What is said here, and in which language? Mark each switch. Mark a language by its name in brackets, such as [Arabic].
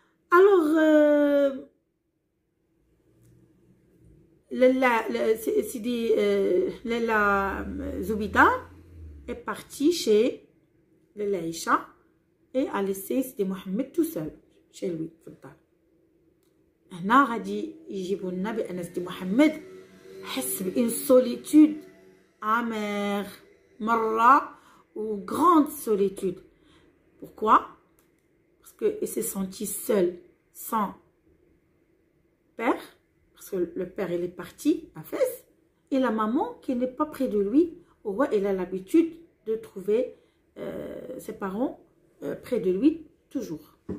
[French] Alors, Sidi Lella Zoubida est partie chez Lella Aïcha et a laissé Sidi Mohamed tout seul chez lui. [Arabic] هنا غادي يجيبوا لنا بأن سيدي محمد حس بإن [French] solitude amère [Arabic] مرة [French] ou grande solitude. Pourquoi? Parce qu'il s'est senti seul, sans père, parce que le père il est parti à Fès, et la maman qui n'est pas près de lui. Elle a l'habitude de trouver ses parents près de lui toujours.